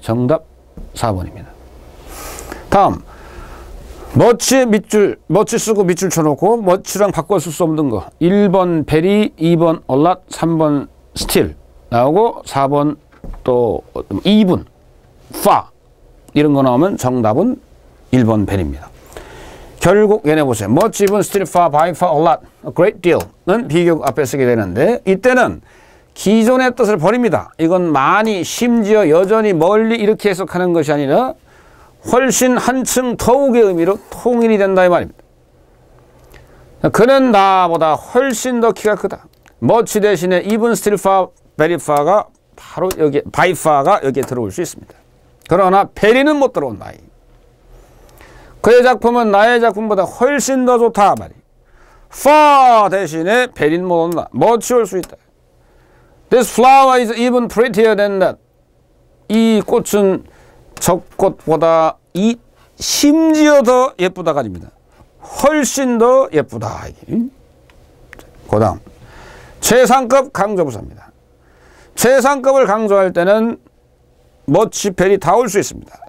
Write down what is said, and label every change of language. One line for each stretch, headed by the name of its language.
Korean: 정답 4번입니다. 다음 머치 밑줄 머치 쓰고 밑줄 쳐놓고 머치랑 바꿔 쓸 수 없는 거 1번 베리, 2번 얼랏, 3번 스틸 나오고 4번 또 2분 파 이런 거 나오면 정답은 1번 베리입니다. 결국 얘네 보세요. much, even, still, far, by far, a lot, a great deal는 비교 앞에 쓰게 되는데 이때는 기존의 뜻을 버립니다. 이건 많이, 심지어, 여전히, 멀리 이렇게 해석하는 것이 아니라 훨씬 한층 더욱의 의미로 통일이 된다 이 말입니다. 그는 나보다 훨씬 더 키가 크다. much 대신에 even, still, far, very far가 바로 여기 by far가 여기에 들어올 수 있습니다. 그러나 베리는 못 들어온다. 그의 작품은 나의 작품보다 훨씬 더 좋다 말이. far 대신에 베리는 못 온다. much 올 수 있다.
English: This flower is even prettier than that.
Korean: 이 꽃은 저 꽃보다 이 심지어 더 예쁘다가 아닙니다. 훨씬 더 예쁘다. 그 다음 최상급 강조부사입니다. 최상급을 강조할 때는 much, 베리 다 올 수 있습니다.